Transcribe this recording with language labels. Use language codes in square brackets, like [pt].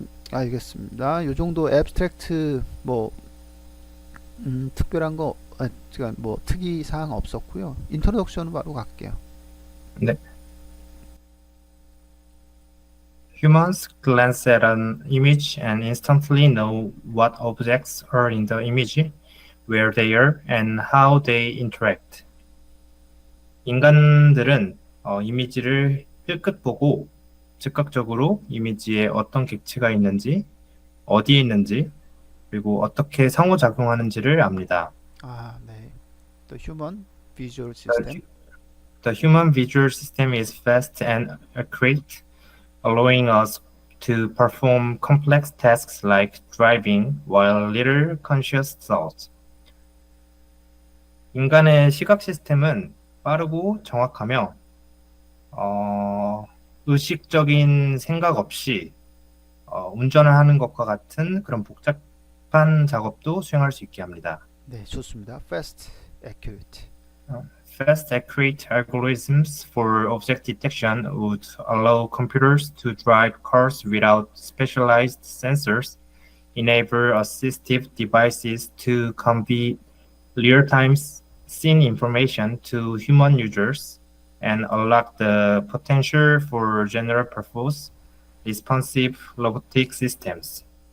[ko] 알겠습니다. 요 정도 앱스트랙트 뭐 특별한 거 제가 뭐 특이 사항 없었고요. 인트로덕션은 바로 갈게요. 네. [en] Humans glance at an image and instantly know what objects are in the image, where they are, and how they interact. [ko] 인간들은 이미지를 힐끗 보고 즉각적으로 이미지에 어떤 객체가 있는지, 어디에 있는지, 그리고 어떻게 상호작용하는지를 압니다. 아, 네. [en] The Human Visual System. The human visual system is fast and accurate, allowing us to perform complex tasks like driving while little conscious thought. [ko] 인간의 시각 시스템은 빠르고 정확하며 의식적인 생각 없이 운전을 하는 것과 같은 그런 복잡한 작업도 수행할 수 있게 합니다. 네, 좋습니다. [en] Fast, accurate. Fast, accurate algorithms for object detection would allow computers to drive cars without specialized sensors, enable assistive devices to convey real-time scene information to human users, and unlock the potential for general-purpose responsive robotic systems.